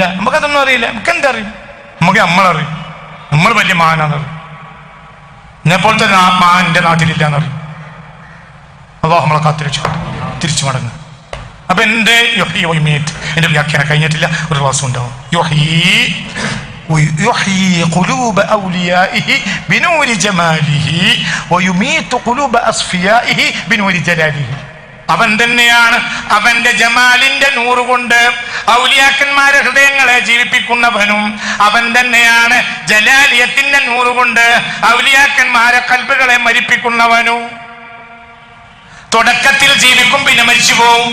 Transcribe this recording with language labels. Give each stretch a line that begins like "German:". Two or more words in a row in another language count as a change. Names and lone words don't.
Malayalam: നമുക്കതൊന്നും അറിയില്ല. നമുക്ക് എന്തറിയും? നമുക്ക് നമ്മളറിയും. നമ്മൾ വലിയ മാനാന്നറിയും. എന്നെപ്പോലത്തെ മാൻ എൻ്റെ നാട്ടിലില്ല എന്നറിയും. അല്ലാഹു നമ്മളെ കാത്തിരക്ഷ. തിരിച്ചു മടങ്ങുക. അപ്പൊ എന്റെ
Arabic: يحيي ويميت
Malayalam: എന്റെ വ്യാഖ്യാനം കഴിഞ്ഞിട്ടില്ല, ഒരു ക്ലാസ് ഉണ്ടാവും.
Arabic: യുഹീ يحيي قلوب أوليائه بنور جماله ويميت قلوب أصفيائه بنور جلاله.
Malayalam: അവൻ തന്നെയാണ് അവന്റെ ജമാലിന്റെ നൂറ് കൊണ്ട് ഔലിയാക്കന്മാരെ ഹൃദയങ്ങളെ ജീവിപ്പിക്കുന്നവനും. അവൻ തന്നെയാണ് ജലാലിയത്തിന്റെ നൂറ് കൊണ്ട് ഔലിയാക്കന്മാരെ കൽബുകളെ മരിപ്പിക്കുന്നവനും. തുടക്കത്തിൽ ജീവിക്കും, പിന്നെ മരിച്ചു പോവും.